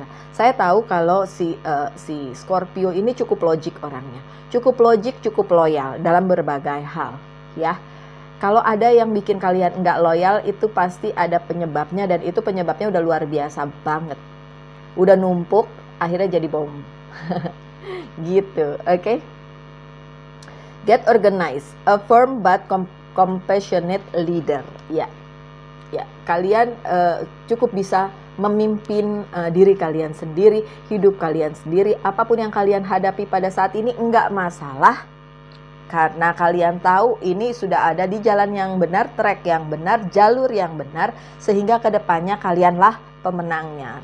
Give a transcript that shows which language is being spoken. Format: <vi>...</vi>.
<id>Saya tahu kalau si Scorpio ini cukup logik orangnya, cukup logik, cukup loyal dalam berbagai hal, ya. Kalau ada yang bikin kalian nggak loyal, itu pasti ada penyebabnya, dan itu penyebabnya udah luar biasa banget, udah numpuk, akhirnya jadi bom, gitu, oke?</id> <en>Get organized, a firm but compassionate leader, ya.</en> <id>Ya, kalian cukup bisa memimpin diri kalian sendiri, hidup kalian sendiri, apapun yang kalian hadapi pada saat ini enggak masalah. Karena kalian tahu ini sudah ada di jalan yang benar, track yang benar, jalur yang benar, sehingga kedepannya kalianlah pemenangnya.</id>